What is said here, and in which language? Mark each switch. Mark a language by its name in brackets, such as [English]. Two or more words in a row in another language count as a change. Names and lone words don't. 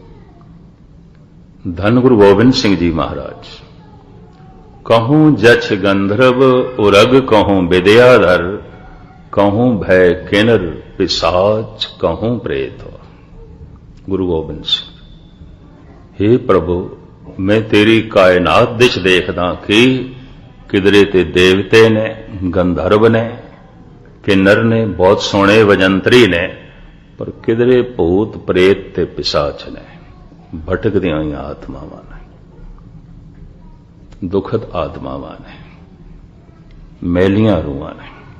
[Punjabi] ਧੰਨ ਗੁਰੂ ਗੋਬਿੰਦ ਸਿੰਘ ਜੀ ਮਹਾਰਾਜ। [Braj] कहूं जछ गंधर्व उरग, कहूं विद्याधर, कहूं भय किन्नर पिशाच, कहूं प्रेत। [Punjabi] गुरु गोबिंद सिंह। ਹੇ ਪ੍ਰਭੂ, ਮੈਂ ਤੇਰੀ ਕਾਇਨਾਤ ਦਿਸ਼ ਦੇਖਦਾ ਕਿ ਕਿਧਰੇ ਤੇ ਦੇਵਤੇ ਨੇ, ਗੰਧਰਵ ਨੇ, ਕਿੰਨਰ ਨੇ, ਬਹੁਤ ਸੋਹਣੇ ਵਜੰਤਰੀ ਨੇ, ਪਰ ਕਿਧਰੇ ਭੂਤ ਪ੍ਰੇਤ ਤੇ ਪਿਸ਼ਾਚ ਨੇ, ਭਟਕਦੀਆਂ ਹੋਈਆਂ ਆਤਮਾਵਾਂ ਨੇ, ਦੁਖਦ ਆਤਮਾਵਾਂ ਨੇ, ਮੈਲੀਆਂ ਰੂਹਾਂ ਨੇ।